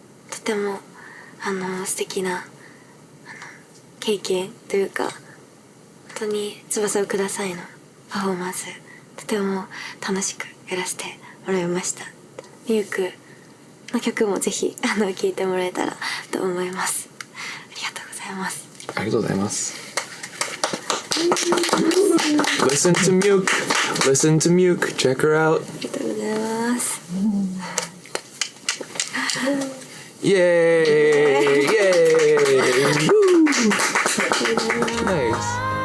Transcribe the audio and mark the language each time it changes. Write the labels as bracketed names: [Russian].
[Japanese] とても素敵な経験というか、本当に翼をくださいのパフォーマンスとても楽しくやらせてもらいました。ミュークの曲もぜひ聴いてもらえたらと思います。ありがとうございます。ありがとうございます。 [English] Listen to Muke, listen to Muke, check her out. [Japanese] ありがとうございます。イエーイイエーイ Nice.